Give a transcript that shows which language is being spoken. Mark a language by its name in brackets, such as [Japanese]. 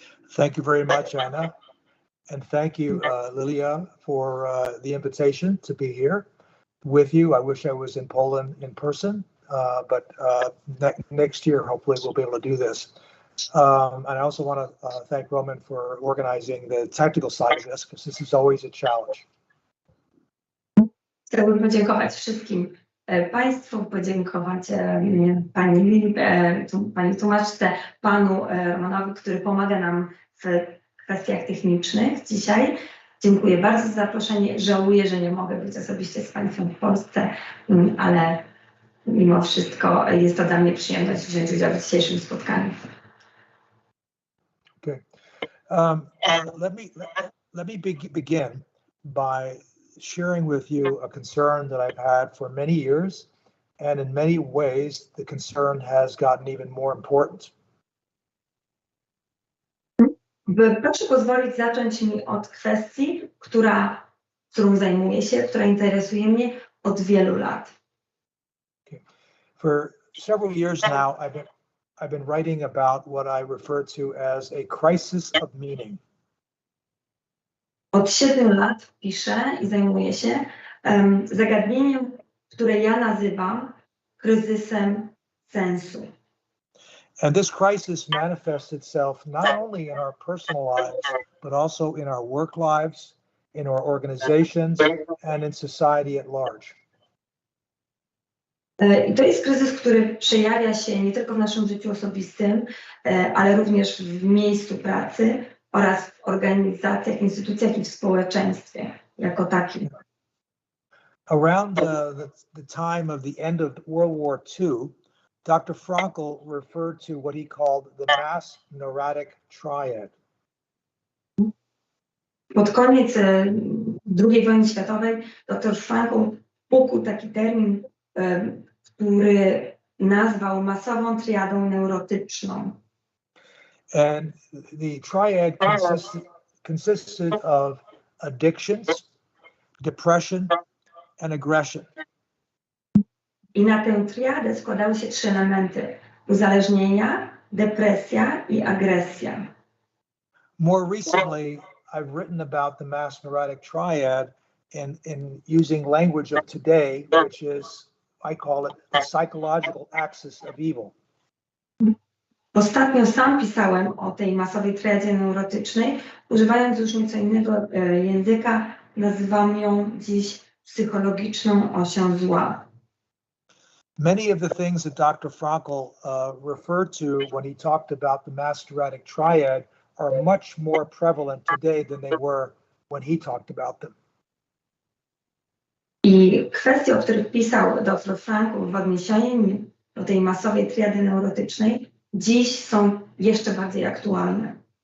[English] Thank you very much, Anna. And thank you, Lilia, for the invitation to be here with you. I wish I was in Poland in person, but next year, hopefully, we'll be able to do this. And I also want to thank Roman for organizing the technical side of this, because this is always a challenge. [Polish] Chciałbym podziękować wszystkim Państwu, podziękować Pani Lili, Pani tłumaczce, Panu Romanowi, który pomaga nam w kwestiach technicznych dzisiaj. Dziękuję bardzo za zaproszenie. Żałuję, że nie mogę być osobiście z Państwem w Polsce, ale mimo wszystko jest to dla mnie przyjemność wziąć udział w dzisiejszym spotkaniu. [English] Okay. Let me begin by sharing with you a concern that I've had for many years, and in many ways the concern has gotten even more important. [Polish] Proszę pozwolić zacząć mi od kwestii, którą zajmuję się, która interesuje mnie od wielu lat. [English] Okay. For several years now, I've been writing about what I refer to as a crisis of meaning. [Polish] Od 7 lat piszę i zajmuję się zagadnieniem, które ja nazywam kryzysem sensu. [English] And this crisis manifests itself not only in our personal lives, but also in our work lives, in our organizations, and in society at large. [Polish] I to jest kryzys, który przejawia się nie tylko w naszym życiu osobistym, ale również w miejscu pracy oraz w organizacjach, instytucjach i w społeczeństwie jako takim. [English] Around the time of the end of World War II, Dr. Frankl referred to what he called the mass neurotic triad. [Polish] Pod koniec II wojny światowej dr Frankl ukuł taki termin, który nazwał masową triadą neurotyczną. [English] And the triad consisted of addictions, depression, and aggression. [Polish] I na tę triadę składały się 3 elementy: uzależnienia, depresja i agresja. [English] More recently, I've written about the mass neurotic triad in using language of today, which is, I call it, the psychological axis of evil. [Polish] Ostatnio sam pisałem o tej masowej triadzie neurotycznej, używając już nieco innego języka, nazywam ją dziś psychologiczną osią zła. [English] Many of the things that Dr. Frankl referred to when he talked about the mass neurotic triad are much more prevalent today than they were when he talked about them. [Polish] I kwestie, o których pisał dr Frankl w odniesieniu do tej masowej triady neurotycznej, dziś są jeszcze bardziej aktualne.